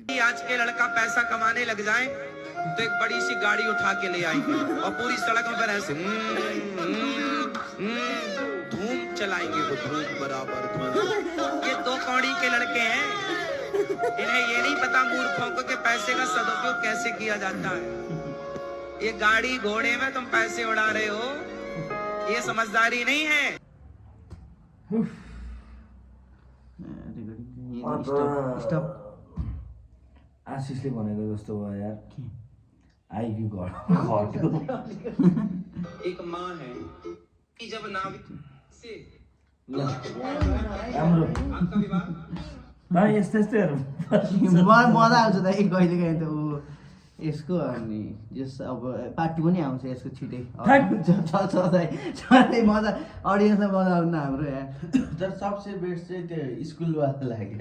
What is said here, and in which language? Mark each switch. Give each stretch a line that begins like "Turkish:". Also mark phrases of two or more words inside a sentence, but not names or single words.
Hindi: आज के लड़का पैसा कमाने लग जाए तो एक बड़ी सी गाड़ी उठा के ले आएंगे और पूरी सड़क पर ऐसे धूम चलाएंगे, वो धूम बराबर धूम। ये 2 कौड़ी के लड़के हैं, इन्हें ये नहीं पता मूर्खों को कि पैसे का सदुपयोग कैसे किया जाता है। ये गाड़ी घोड़े में तुम पैसे उड़ा रहे हो, ये समझदारी नहीं है।
Nepali: स्टप। आशिषले भनेको जस्तो भयो यार, आइक्यू घट्यो।
Hindi: एक माँ है कि जब नाविक से
Nepali: राम्रो
Hindi: आपका विवाह
Nepali: भाइ यस्तैहरू मजा आउँछ दाइ कहिले काहीँ त ऊ यसको अनि जस अब पार्ट 2 पनि आउँछ यसको छिटै। सधैँ मजा अडियन्सलाई मजा आउनु हाम्रो यहाँ। तर सबसे बेस्ट चाहिँ त्यो स्कुलवाला लाग्यो।